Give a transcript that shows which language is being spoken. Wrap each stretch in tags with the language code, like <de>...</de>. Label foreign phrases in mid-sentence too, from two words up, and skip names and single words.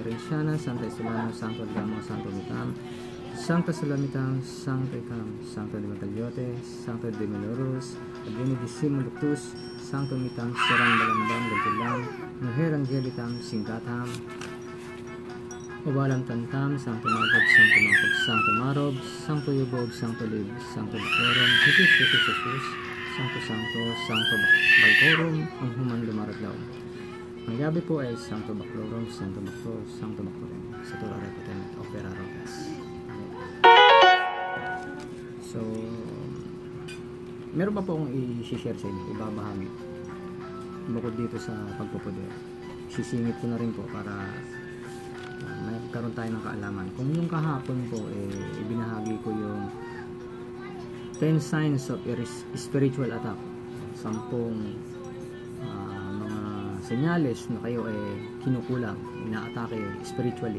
<la>Renciana, Santa Estolano, Sancto Adamo, Santo Mitam, Sancta Salamitam, Sancta Icam, Sancta de Mataliote, Sancta de Melorus, Adveni Dissimul Luctus, Sancto Mitam, Serang Balambang, Galtilam, Mujer Angelicam Singkatam Obalam Tantam Sancto Magob Sancto Magob Sancto Marob Sancto Yubob Sancto Lib Sancto Baclorum Jesus Jesus Jesus Sancto Sancto Sancto Balcorum</la> <ceb>ang human lumaradlaw.</ceb> <tl>Ang gabi po ay</tl> <la>Sancto Baclorum Sancto Baclorum Sancto Baclorum sa Tura Repotent Opera Rocas.</la> <tl>So meron pa po akong i-share sa inyo, ibabahagi bukod dito sa pagpupuder. Sisingit ko na rin po para magkaroon tayo ng kaalaman. Kung yung kahapon po ibinahagi ko yung 10</tl> <en>signs of spiritual attack,</en> <tl>10 mga senyales na kayo kinukulang, inaatake spiritually.</tl>